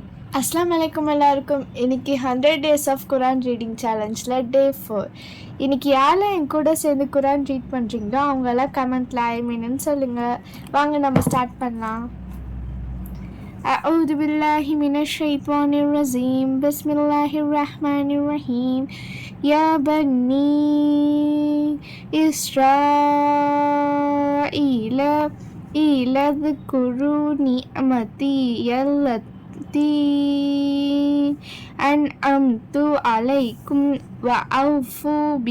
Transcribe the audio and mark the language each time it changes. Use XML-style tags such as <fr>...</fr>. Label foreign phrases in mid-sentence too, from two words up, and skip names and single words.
<ar>السلام عليكم எல்லாருக்கும்.</ar> <en>இன்னைக்கு 100 days of Quran reading challenge-il day 4.</en> <ta>இன்னைக்கு யாரெல்லாம் என் கூட சேர்ந்து குரான் ரீட் பண்ணுறீங்களோ அவங்கெல்லாம் கமெண்ட்டில் ஐமீன்னு சொல்லுங்கள். வாங்க நம்ம ஸ்டார்ட் பண்ணலாம்.</ta> <ar>أعوذ بالله من الشيطان الرجيم بسم الله الرحمن الرحيم يا بني إسرائيل اذكروا نعمتي التي أنعمت عليكم وأوفوا</ar>